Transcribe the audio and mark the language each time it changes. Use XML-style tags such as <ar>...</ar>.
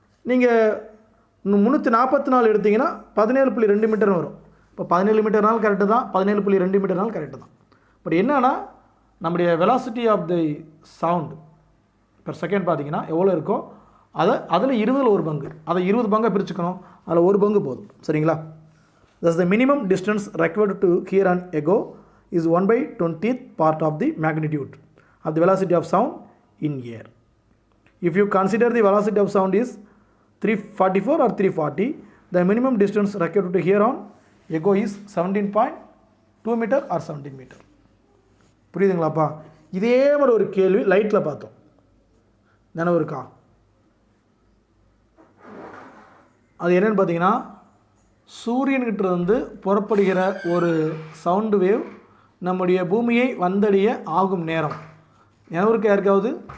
<ta>நீங்கள் 344 எடுத்திங்கன்னா 17.2 மீட்டர் வரும். இப்போ 17 மீட்டர்னாலும் கரெக்டு தான், 17.2 மீட்டர்னாலும் கரெக்டு தான். பட் என்னன்னா நம்முடைய velocity of the sound, per second பார்த்தீங்கன்னா எவ்வளோ இருக்கோ அதில் 20ல் 1 பங்கு, அதை 20 பங்காக பிரிச்சுக்கணும், அதில் 1 பங்கு போதும். சரிங்களா?</ta> <en>thus the minimum distance required to hear an echo is 1/20th part of the magnitude of the velocity of sound in air. If you consider the velocity of sound is 344 or 340, the minimum distance required to hear on echo is 17.2 meter or 17 meter.</en> <ta>புரியுதுங்களாப்பா? இதே மாதிரி ஒரு கேள்வி லைட்டில் பார்த்தோம், நினைவு இருக்கா? அது என்னென்னு பார்த்தீங்கன்னா, சூரியன்கிட்ட இருந்து புறப்படுகிற ஒரு சவுண்டு வேவ் நம்முடைய பூமியை வந்தடைய ஆகும் நேரம் நினைவு இருக்கா யாருக்காவது?</ta>